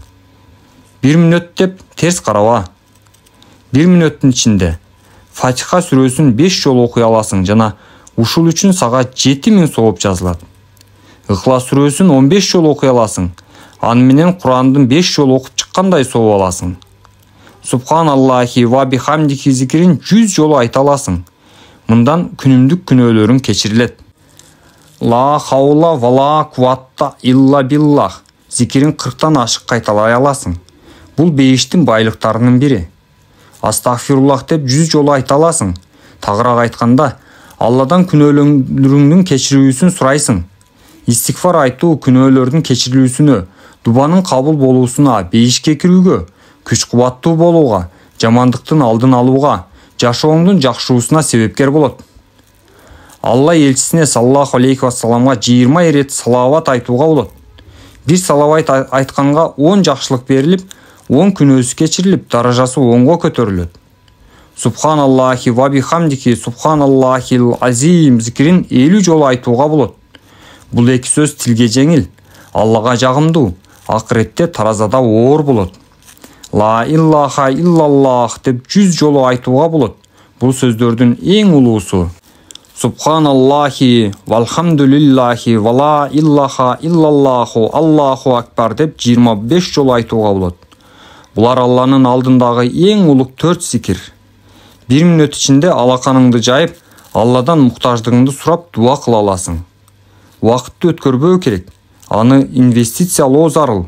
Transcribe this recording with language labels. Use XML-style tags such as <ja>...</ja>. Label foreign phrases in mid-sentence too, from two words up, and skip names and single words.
<ky>1 мүнөт деп терс караба. 1 мүнөттүн ичинде Фатиха сүрөсүн 5 жолу окуй аласың жана ушул үчүн сага 7000 сооп жазылат. Ыхлас сүрөсүн 15 жолу окуй аласың. Аны менен Курандын 5 жолу окуп чыккандай сооп аласың.</ky> <ar>سبحان الله وبحمده</ar> <ky>зикирин 100 жолу айта аласың. Мындан күнүмдүк күнөөлөрүң кечирилет.</ky> <ar>لا حول ولا قوة إلا بالله</ar> <ky>зикирин 40тан ашык кайталай аласың. Бул бейиштин байлыктарынын бири. Астагфируллах деп 100 жолу айта аласың. Тагыраак айтканда, Алладан күнөөлөрүңдүн кечирүүсүн сурайсың. Истигфар айтуу күнөөлөрдүн кечирилүүсүнө, дубанын кабыл болуусуна, бейишке кирүүгө, күч-кубаттуу болууга, жамандыктын алдын алууга, жашооңдун жакшыруусуна себепкер болот. Алла элчисине</ky> <ar>صلى الله عليه</ar> <ky>вассаламга 20 ирет салават айтууга болот. Бир салават айтканга 10 жакшылык берилип, 10 күнөөсү кечирилип, даражасы 10го көтөрүлөт.</ky> <ar>سبحان الله وبحمده سبحان الله العظيم</ar> <ky>зикирин 50 жолу айтууга болот. Бул эки сөз тилге жеңил, Аллага жагымдуу, акыретте таразада оор болот.</ky> <ar>لا إله إلا الله</ar> <ky>деп 100 жолу айтууга болот. Бул сөздөрдүн эң улуусу</ky> <ar>سبحان الله والحمد لله ولا إله إلا الله الله أكبر</ar> <ky>деп 25 жолу айтууга болот. Булар Алланын алдындагы эң улук 4 зикир. 1 мүнөт ичинде алаканыңды жайып, Алладан муктаждыгыңды сурап дуа кыла аласың. Убакытты өткөрбөө керек. Аны инвестициялоо зарыл.</ky>